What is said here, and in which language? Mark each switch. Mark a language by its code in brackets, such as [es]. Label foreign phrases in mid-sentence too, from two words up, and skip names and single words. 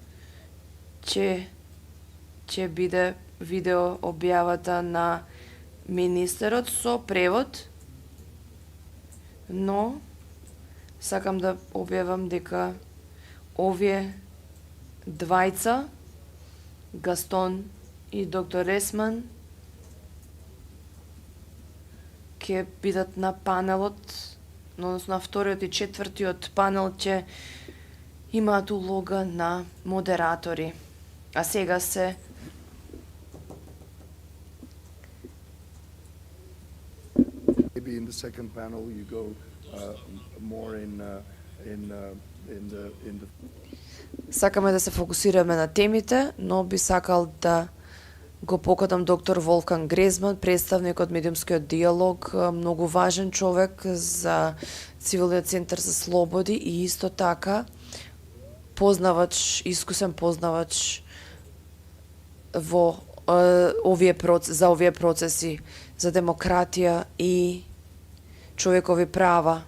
[mk] ќе биде видео објавата на министерот со превод, но сакам да објавам дека овие двајца, Гастон и доктор Ресман, ќе бидат на панелот, односно на вториот и четвртиот панел ќе имаат улога на модератори. А сега се [en] Maybe in the second panel you go more in the [mk] сакаме да се фокусираме на темите, но би сакал да го поканам доктор Волфганг Грезман, представник од медиумскиот диалог, многу важен човек за Цивилниот центар за слободи и исто така искусен познавач во овие процеси за демократија и човекови права.